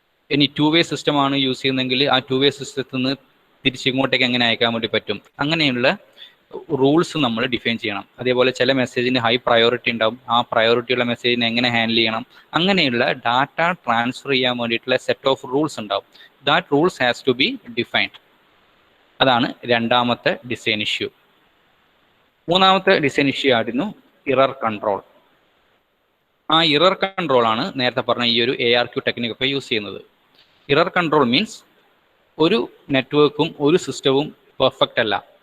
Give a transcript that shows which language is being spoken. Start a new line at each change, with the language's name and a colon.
Malayalam: ഇനി 2-way സിസ്റ്റമാണ് use ചെയ്യുന്നതെങ്കിൽ ആ 2-way സിസ്റ്റത്തിൽ നിന്ന് തിരിച്ചിങ്ങോട്ടേക്ക് എങ്ങനെ അയക്കാൻ വേണ്ടി പറ്റും? അങ്ങനെയുള്ള റൂൾസ് നമ്മൾ ഡിഫൈൻ ചെയ്യണം. അതേപോലെ ചില മെസ്സേജിന് ഹൈ പ്രയോറിറ്റി ഉണ്ടാവും, ആ പ്രയോറിറ്റിയുള്ള മെസ്സേജിനെ എങ്ങനെ ഹാൻഡിൽ ചെയ്യണം? അങ്ങനെയുള്ള ഡാറ്റ ട്രാൻസ്ഫർ ചെയ്യാൻ വേണ്ടിയിട്ടുള്ള സെറ്റ് ഓഫ് റൂൾസ് ഉണ്ടാവും.
English: That rules has to be defined.
Malayalam: അതാണ് രണ്ടാമത്തെ ഡിസൈൻ ഇഷ്യൂ. മൂന്നാമത്തെ ഡിസൈൻ ഇഷ്യൂ ആയിരുന്നു ഇറർ കൺട്രോൾ. ആ ഇറർ കൺട്രോൾ ആണ് നേരത്തെ പറഞ്ഞ ഈ ഒരു ARQ ടെക്നിക്കൊക്കെ യൂസ് ചെയ്യുന്നത്. ഇറർ കൺട്രോൾ മീൻസ് ഒരു നെറ്റ്വർക്കും ഒരു സിസ്റ്റവും പെർഫെക്റ്റ് അല്ല.